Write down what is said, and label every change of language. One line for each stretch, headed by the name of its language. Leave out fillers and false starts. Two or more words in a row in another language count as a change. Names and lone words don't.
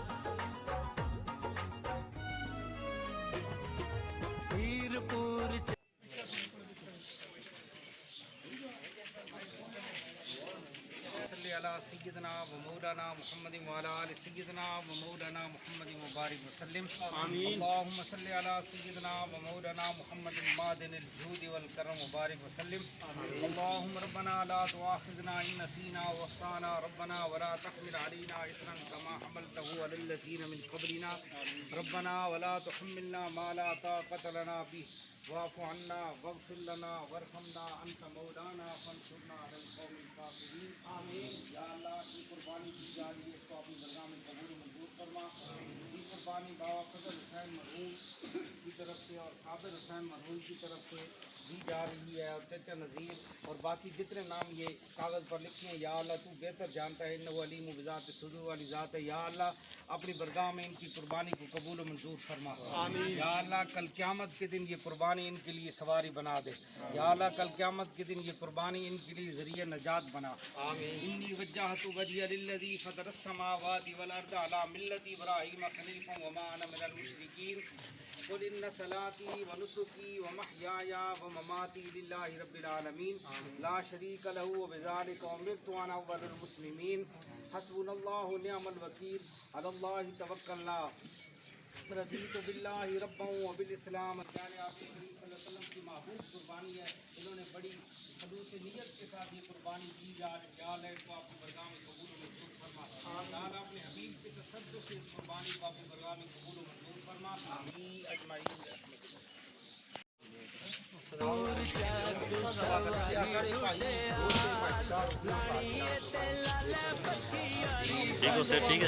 Arabic: هيربور على سيدنا و مولانا محمد و على آل سيدنا و مولانا محمد و بارك وسلم. آمين. اللهم صل على سيدنا و مولانا محمد معدن الجود والكرم و بارك وسلم. اللهم ربنا لا تؤاخذنا إن نسينا و أخطأنا ربنا و لا تحمل علينا إصرا كما حملته على الذين من قبلنا ربنا و لا تحملنا ما لا طاقة لنا به واعف عنا واغفر لنا وارحمنا أنت مولانا فانصرنا على القوم الكافرين. آمين.
Urdu: یا اللہ کی قربانی کی جا رہی ہے، اس کو اپنی درگاہ میں قبول منظور فرما. یہ قربانی بابا فضل حسین مرحوم کی طرف سے اور صابر حسین مرحوم کی طرف سے دی جا رہی ہے، اور چچا نذیر اور باقی جتنے نام یہ کاغذ پر لکھے ہیں، یا اللہ تو بہتر جانتا ہے.
Arabic: إنه عليم بذات صدور
Urdu: والی ذات ہے. یا اللہ اپنی بارگاہ میں ان کی قربانی کو قبول منظور فرما. آمین. یا اللہ کل قیامت کے دن یہ قربانی ان کے لیے سواری بنا دے. یا اللہ کل قیامت کے دن یہ قربانی ان کے لیے ذریعہ نجات بنا. آمین.
Arabic: إني وجهت وجهي للذي فطر السماوات والأرض على ملة إبراهيم حنيفا و ما أنا من المشركين. قل إن صلاتي و نسكي و محياي و مماتي لله رب العالمين لا شريك له و بذلك أمرت و أنا أول المسلمين. حسبنا الله و نعم الوكيل على الله توكلنا رضيت بالله ربا و بالإسلام.
Urdu: پیارے آقا کریم
Arabic: صلى الله عليه وسلم
Urdu: کی محبوب قربانی ہے. انہوں نے بڑی خلوص نیت کے ساتھ یہ قربانی کی جا رہی ہے. اس کو آپ کی بارگاہ میں قبول منظور فرما۔ یار اپنے حبیب کے تصدق سے اس قربانی کو آپ کی بارگاہ میں قبول منظور فرما.
Arabic: آمين أجمعين.
Urdu: ٹھیک ہو سر، ٹھیک ہے.